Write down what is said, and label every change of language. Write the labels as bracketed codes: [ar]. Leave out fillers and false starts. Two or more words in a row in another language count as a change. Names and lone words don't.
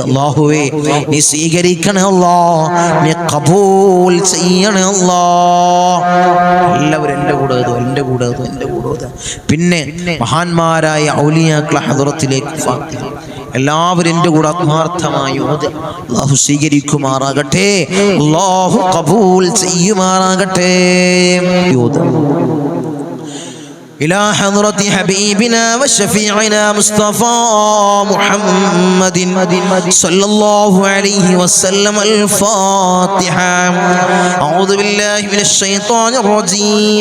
[ml] അല്ലാഹുവേ നീ സ്വീകരിക്കണേ അല്ലാഹ്, നീ ഖബൂൽ ചെയ്യണേ അല്ലാഹ്. എല്ലാവരും എൻ്റെ കൂടെ ഓതുക. പിന്നെ മഹാന്മാരായ ഔലിയാക്കളെ ഹദ്റത്തിലേക്ക് ഫാത്തിഹ എല്ലാവരും എൻ്റെ കൂടെ ആത്മാർത്ഥമായി ഓതുക. അല്ലാഹു സ്വീകരിക്കുമാറാകട്ടെ, അല്ലാഹു ഖബൂൽ ചെയ്യുമാറാകട്ടെ. [ar] إلى حضرة حبيبنا وشفيعنا مصطفى محمد صلى الله عليه وسلم الفاتحة. أعوذ بالله من الشيطان الرجيم.